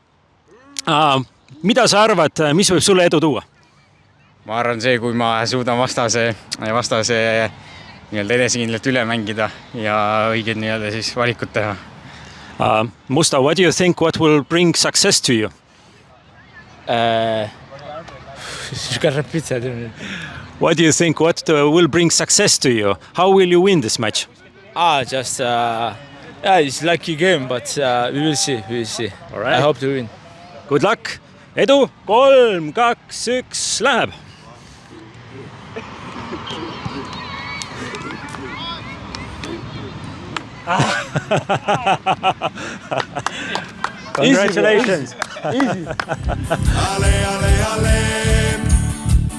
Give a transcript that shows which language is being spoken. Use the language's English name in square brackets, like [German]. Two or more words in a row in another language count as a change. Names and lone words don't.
[Estonian] Mida sa arvad, mis võib sulle edu tuua? Ma arvan see, kui ma suudan vastase nii-öelda edesikindlalt üle mängida ja õiged nii-öelda siis valikud teha. Musta, [English] what do you think, what will bring success to you? What do you think, what will bring success to you? How will you win this match? It's lucky game, but we will see. All right. I hope to win. Good luck! [Estonian] Edu! 3, 2, 1, läheb! [English] Congratulations! Easy. Ale, ale, ale.